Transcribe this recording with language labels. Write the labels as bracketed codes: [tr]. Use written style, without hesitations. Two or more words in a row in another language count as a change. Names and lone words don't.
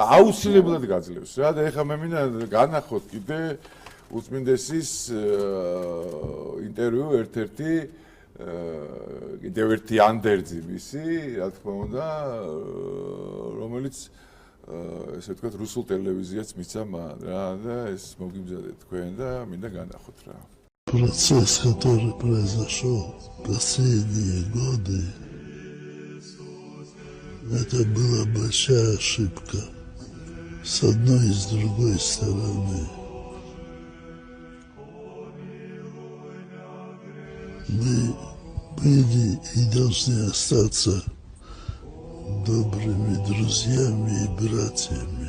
[ka] აუცილებლად გაძლევს რა და ეხლა მე მინდა განახოთ კიდე უწმინდესის ინტერვიუ ერთ-ერთი კიდევ ერთი ანდერძი მისი, რა თქმა უნდა, რომელიც ესე ვთქვათ რუსულ ტელევიზიაც მიცა მან რა და ეს მოგიმზადეთ თქვენ და მინდა განახოთ რა. [ru] Процесс, который произошел последние годы, это была большая ошибка с одной и с другой стороны. Мы были и должны остаться добрыми друзьями и братьями.